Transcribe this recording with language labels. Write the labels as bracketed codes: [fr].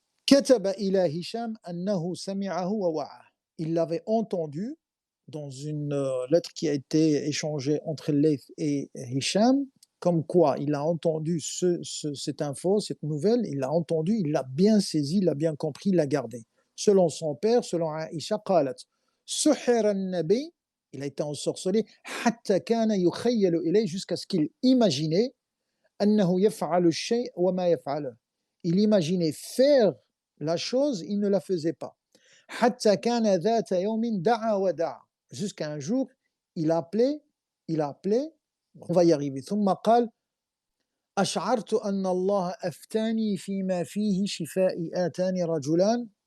[ar] كتب إلى هشام أنه سمعه ووعاه. [fr] Il l'avait entendu dans une lettre qui a été échangée entre Layth et Hisham, comme quoi il a entendu cette info, cette nouvelle, il l'a entendu, il l'a bien saisi, il l'a bien compris, il l'a gardé. Selon son père, selon Aïcha, [ar] قالت سحر النبي, [fr] il a été ensorcelé, [ar] حتى كان يخيل إليه, [fr] jusqu'à ce qu'il imaginait [ar] أنه يفعل الشيء وما يفعله. [fr] Il imaginait faire la chose, il ne la faisait pas. [ar] حتى كان ذات يوم دعا ودعا, [fr] jusqu'à un jour, il appelait, on va y arriver. [ar] ثم قال أشعرت أن الله أفتاني فيما فيه شفائي آتاني رجلان.